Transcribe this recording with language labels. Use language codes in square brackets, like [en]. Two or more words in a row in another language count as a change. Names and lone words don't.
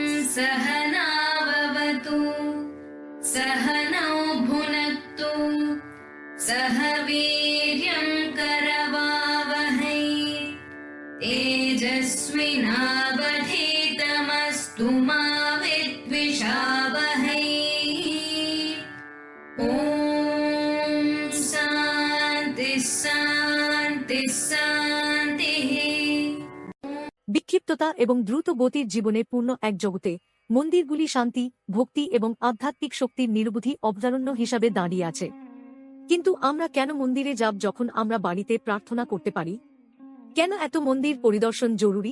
[sa] सहनाववतु सहनौ भुनक्तु सह वीर्यं करवावहै तेजस्विनावधीतमस्तु मा विद्विषावहै। ॐ शान्ति शान्ति शान्तिः। [bn] বিক্ষিপ্ততা এবং দ্রুত গতির জীবনে পূর্ণ এক জগতে মন্দিরগুলি শান্তি, ভক্তি এবং আধ্যাত্মিক শক্তির নিরবধি অভয়ারণ্য হিসাবে দাঁড়িয়ে আছে। কিন্তু আমরা কেন মন্দিরে যাব যখন আমরা বাড়িতে প্রার্থনা করতে পারি? কেন এত মন্দির পরিদর্শন জরুরি?